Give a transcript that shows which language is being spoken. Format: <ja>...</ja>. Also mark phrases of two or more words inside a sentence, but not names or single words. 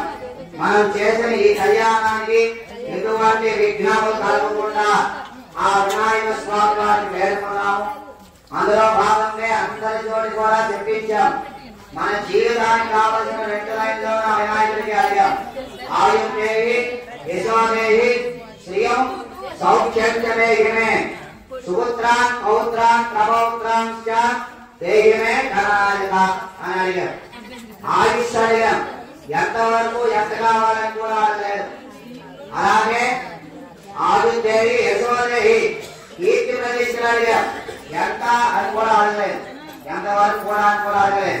<te>మనం చేసిన ఈ కళ్యాణానికి ఎటువంటి విఘ్నాలు కలగకుండా ఆ వినాయక స్వామి వారిని వేడుకున్నాము. అందులో భాగంగా అందరి చోటి కూడా చెప్పించాం. మన జీవితానికి కావలసిన 2 లైన్లో వినాయకుడికి అడిగాం.</te> <sa>आयुर्देहि यशोदेहि श्रियं सौख्यं च मे हिमे सुपुत्रान् पौत्रान् प्रपौत्रान् च देहमे धनायक</sa> <te>అని అడిగారు. ఆయుష్ అడిగాం, ఎంతవరకు ఎంత కావాలని కూడా అడగలేదు. అలాగే</te> <sa>आयुर्देवि यशोदेवि</sa> <te>కీర్తి ప్రతిష్టలు అడిగాం, ఎంత అని కూడా అడగలేదు. ఎంతవరకు కూడా అని కూడా అడగలేదు.</te>